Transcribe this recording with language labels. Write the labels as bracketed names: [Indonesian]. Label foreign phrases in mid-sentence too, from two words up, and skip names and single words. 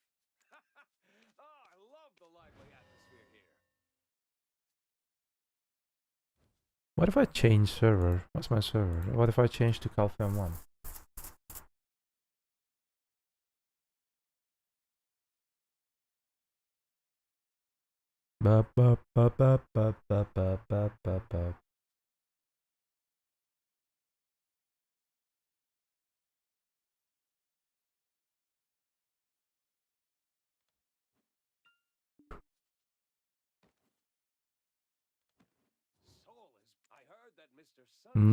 [English] Oh, I love the lively atmosphere here. What if I change server? What's my server? What if I change to Calfam 1? Ba ba ba ba ba ba ba ba ba ba. Seoul is. I heard that Mr. Sun